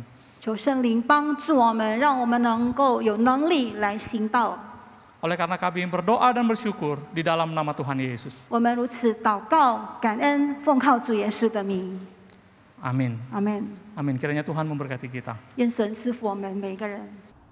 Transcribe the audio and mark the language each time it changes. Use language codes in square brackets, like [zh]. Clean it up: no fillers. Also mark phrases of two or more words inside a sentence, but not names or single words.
[zh] 求圣灵帮助我们，让我们能够有能力来行道。 [id] Oleh karena kami berdoa dan bersyukur di dalam nama Tuhan Yesus. [zh] 我们如此祷告、感恩，奉靠主耶稣的名， [id] Amin. [zh] 阿门。 [id] Amin. Kiranya Tuhan memberkati kita. [zh] 愿神赐福我们每个人。